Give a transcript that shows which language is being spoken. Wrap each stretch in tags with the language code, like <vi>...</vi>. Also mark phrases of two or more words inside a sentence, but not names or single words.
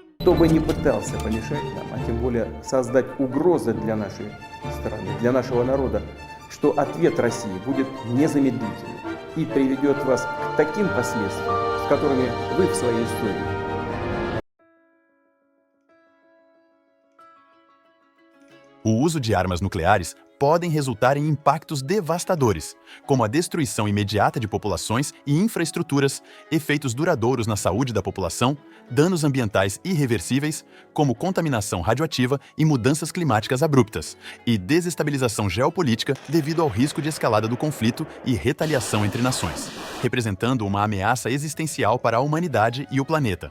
<ru>кто бы ни пытался помешать нам, а тем более создать угрозы для нашей страны, для нашего народа, что ответ России будет незамедлительным и приведет вас к таким последствиям, с которыми вы в своей истории.</ru> <pt>O uso de armas nucleares podem resultar em impactos devastadores, como a destruição imediata de populações e infraestruturas, efeitos duradouros na saúde da população, danos ambientais irreversíveis, como contaminação radioativa e mudanças climáticas abruptas, e desestabilização geopolítica devido ao risco de escalada do conflito e retaliação entre nações, representando uma ameaça existencial para a humanidade e o planeta.</pt>